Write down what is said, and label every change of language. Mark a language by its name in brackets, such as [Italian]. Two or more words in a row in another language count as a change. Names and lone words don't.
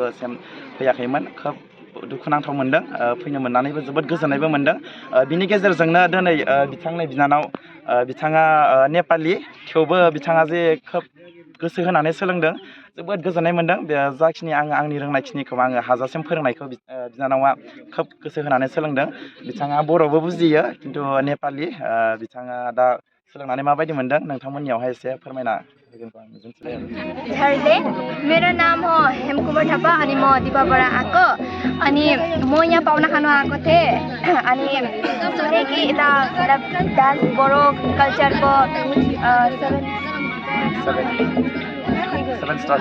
[Bodo] फैयाखैमोन खोब दुखुनांथाव मोनदों फैनो मोननानैबो जोबोद गोजोननायबो मोनदों बिनि गेजेरजोंनो दिनै बिथांनि बिनानाव बिथाङा नेपालि थेवबो बिथाङा जे खोब गोसो होनानै सोलोंदों जोबोद गोजोननाय मोनदों बे जाखिनि आंनि रोंनायखिनिखौ आङो हाजासिम फोरोंनायखौ बिनानावा खोब गोसो होनानै सोलोंदों बिथाङा बर'बो बुजियो खिन्थु नेपालि बिथाङा दा सोलोंनानै माबायदि मोनदों नोंथांमोननियावहाय एसे फोरमायना होगोनखौ आं मिजिंथिबाय [Nepali] झरले मेरो नाम हो हेमकुमार थापा अनि म दिपाबाट आएको अनि म यहाँ पाहुना खानु आएको थिएँ अनि सुने कि यता डान्स बडो कल्चरको [English] seven star